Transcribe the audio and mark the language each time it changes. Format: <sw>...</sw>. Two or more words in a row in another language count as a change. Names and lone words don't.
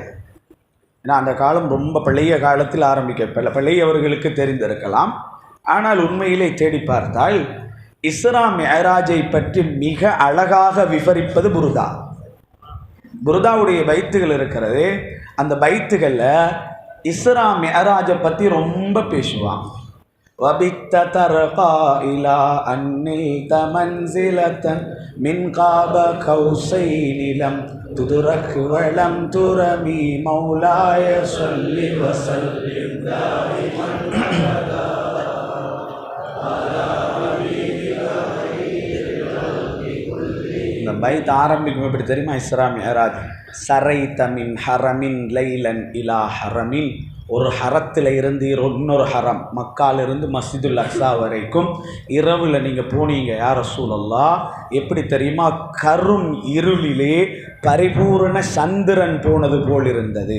<ta>ஏன்னா அந்த காலம் ரொம்ப பழைய காலத்தில் பழையவர்களுக்கு தெரிந்திருக்கலாம். ஆனால் உண்மையிலே தேடி பார்த்தால் இஸ்ரா மிஅராஜை பற்றி மிக அழகாக விவரிப்பது புருதா. புருதாவுடைய பைத்துகள் இருக்கிறது. அந்த பைத்துகளில் இஸ்ரா மிஅராஜை பற்றி ரொம்ப பேசுவாங்க.</ta> <ar>وَبِتَّ تَرْقَى إِلَىٰ أَنْ نِلْتَ مَنْزِلَةً مِنْ قَابَ قَوْسَيْنِ لَمْ تُدْرَكْ وَلَمْ تُرَمِي مَوْلَايَ صَلِّ وَسَلِّمْ دَائِمًا أَبَدًا عَلَىٰ حَبِيبِكَ خَيْرِ الْخَلْقِ كُلِّهِمْ.</ar> <ta>இந்த பைத் ஆரம்பிக்கும் எப்படி தெரியுமா?</ta> <ar>إسراء معراج. سريت من حرم ليلا إلى حرم.</ar> <ta>ஒரு ஹரத்தில் இருந்து இன்னொரு ஹரம், மக்காலிருந்து மஸ்ஜிதுல் அக்ஸா வரைக்கும் இரவில் நீங்கள் போனீங்க</ta> <ar>يا رسول الله.</ar> <ta>எப்படி தெரியுமா? கரும் இருளிலே பரிபூரண சந்திரன் போனது போல் இருந்தது.</ta>